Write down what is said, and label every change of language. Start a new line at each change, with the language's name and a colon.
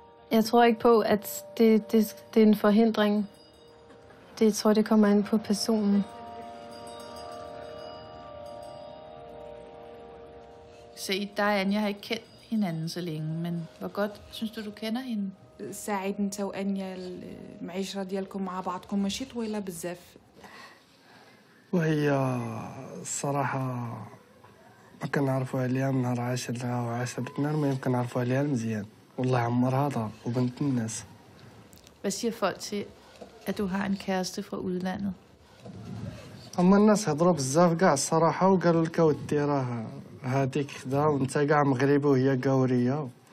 Danish: Jeg tror ikke på, at det er en forhindring. Jeg tror, det kommer an på personen. Se, dig og Anja har ikke kendt hinanden så længe, men hvor godt synes du kender hende?
Arabic: ساعد انت وانيا المعيشه ديالكم مع بعضكم ماشي طويله بزاف. وهي الصراحة ما كنعرفوا عليها من نهار عاشرها وعاشرتنا، ما يمكن نعرفوا عليها مزيان. والله عمرها دار وبنت الناس.
Danish: Hvad siger folk til, at du har en kæreste fra udlandet?
Arabic: هما الناس هضروا بزاف كاع الصراحة وقالوا لك اودي راه هاديك خدا وانت كاع مغربي وهي قاورية.